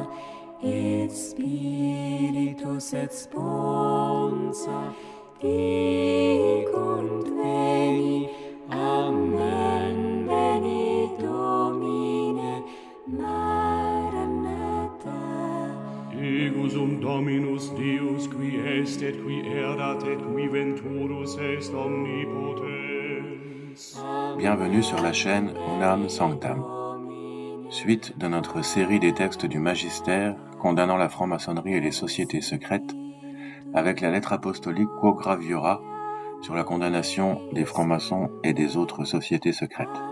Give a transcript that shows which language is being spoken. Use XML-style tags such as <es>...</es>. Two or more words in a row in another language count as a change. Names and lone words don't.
<la>Et Spiritus et Sponsor, dicunt veni, amen, veni Domine, Maranatha. Ego sum Dominus Deus, qui est et qui erat et qui venturus est omnipotens.</la> <fr>Bienvenue sur la chaîne Unam Sanctam. Suite de notre série des textes du Magistère condamnant la franc-maçonnerie et les sociétés secrètes, avec la lettre apostolique Quo Graviora sur la condamnation des francs-maçons et des autres sociétés secrètes.</fr>